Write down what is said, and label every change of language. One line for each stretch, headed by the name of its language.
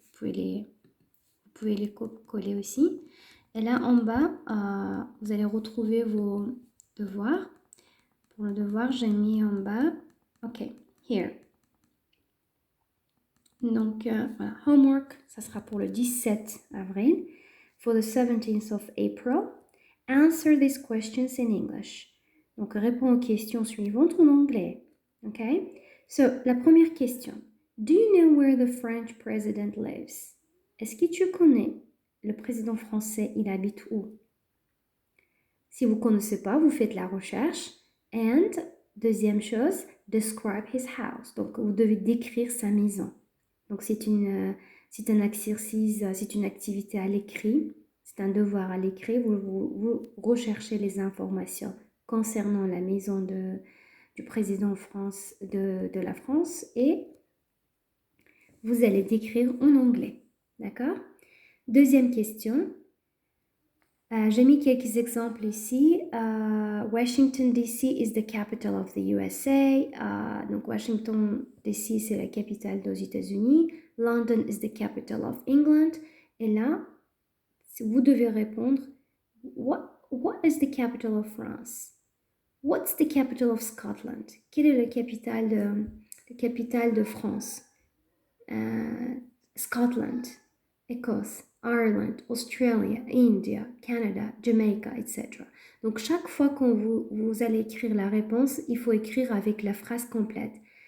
French: Vous pouvez les coller aussi. Et là, en bas, vous allez retrouver vos devoirs. Pour le devoir, j'ai mis en bas,
English: OK, here.
French: Donc, voilà, homework, ça sera pour le 17 avril.
English: For the 17th of April, answer these questions in English.
French: Donc, réponds aux questions suivantes en anglais. OK? So, la première question.
English: Do you know where the French president lives?
French: Est-ce que tu connais le président français, il habite où? Si vous ne connaissez pas, vous faites la recherche.
English: And,
French: deuxième chose,
English: describe his house.
French: Donc, vous devez décrire sa maison. Donc, c'est un exercice, c'est une activité à l'écrit. C'est un devoir à l'écrit. Vous recherchez les informations concernant la maison du président de la France et vous allez décrire en anglais. D'accord? Deuxième question. J'ai mis quelques exemples ici.
English: Washington DC is the capital of the USA.
French: Donc Washington DC c'est la capitale des États-Unis.
English: London is the capital of England.
French: Et là, vous devez répondre
English: what is the capital of France? What's the capital of Scotland?
French: Quelle est la capitale de France?
English: Scotland, Écosse, Ireland, Australia, India, Canada, Jamaica, etc.
French: Donc, chaque fois que vous allez écrire la réponse, il faut écrire avec la phrase complète.